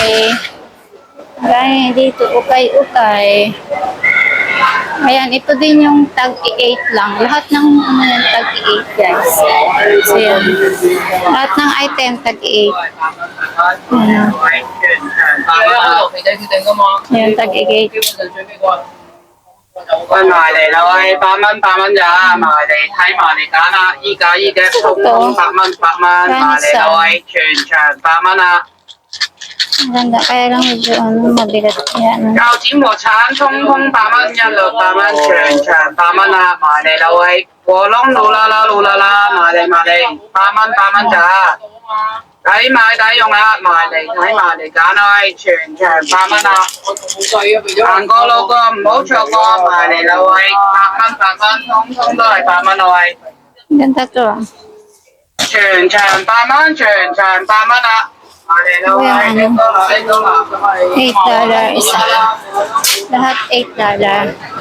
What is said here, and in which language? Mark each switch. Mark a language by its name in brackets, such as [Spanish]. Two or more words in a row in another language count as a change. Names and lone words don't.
[Filipino] Marami dito, ukay-ukay. Ayan, ito din yung tag-8 lang. Lahat ng yan, tag-8, guys. So, yan. Lahat ng item, tag-8. Ayan, tag-8. [Cantonese] 喂，埋嚟啦喂，8蚊咋，埋嚟睇埋嚟揀啦，依家普通8蚊，埋嚟啦喂，全場8蚊啊！ [Filipino] Ang ganda, kaya lang medyo mabigat yan. [Cantonese] 鉸剪和橙通通8蚊一律8蚊，全場8蚊啊！埋嚟啦喂，和窿嚕啦啦，埋嚟8蚊咋，抵買抵用啊！埋嚟睇埋嚟揀啦喂，全場8蚊啊！行過路過唔好錯過，埋嚟啦喂，8蚊，通通都係8蚊啦喂。 [Filipino] Ganda to, ah. [Cantonese] 全場8蚊，全場8蚊啊！ [Filipino] $8 isa. Lahat $8.